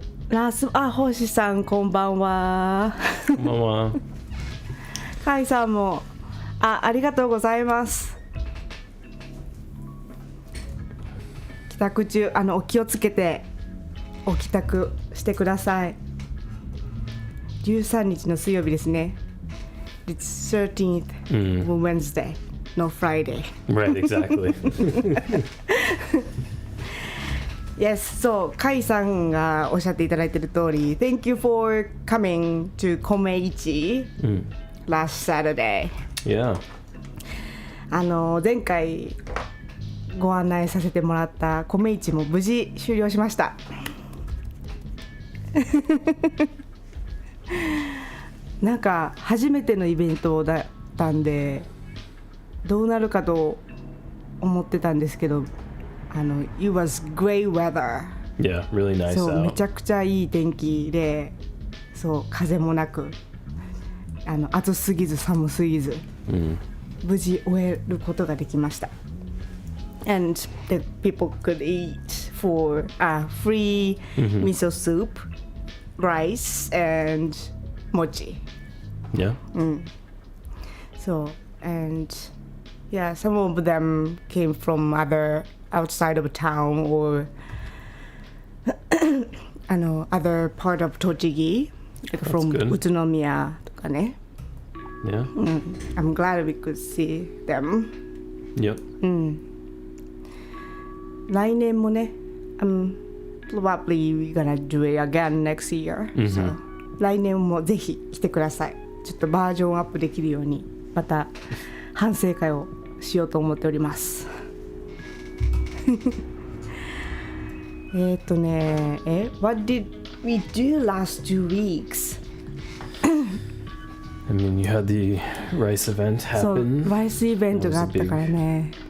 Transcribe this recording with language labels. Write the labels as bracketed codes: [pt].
[ja] 星さんこんばんは。こんばんは。かいさんもありがとうございます。帰宅中お気をつけてお帰宅してください。 13日の水曜日ですね。 [en] It's 13th Wednesday, no Friday. Right, exactly. Yes, so [ja] カイさんがおっしゃっていただいている通り [en] Thank you for coming to 米市 last Saturday. Yeah. [ja] 前回ご案内させてもらった米市も無事終了しましたなんか初めてのイベントだったんでどうなるかと思ってたんですけど [en] It was great weather. Yeah, really nice [ja] そう [en] out. [ja] めちゃくちゃいい天気でそう風もなく暑すぎず寒すぎず、無事終えることができました。 [en] And the people could eat for free miso soup, rice, and mochi. Yeah. So, and yeah, some of them came from outside of town or other part of Tochigi, like from Utsunomiya [ja] とかね。 [en] Yeah. I'm glad we could see them. Yep. [ja] 来年もね、 [en] probably we're gonna do it again next year. [ja] So, 来年もぜひ来てください。ちょっとバージョンアップできるようにまた反省会をしようと思っております。 [en] What did we do last 2 weeks? I mean, you had the rice event happen. [ja] そう、ライスイベントがあったからね。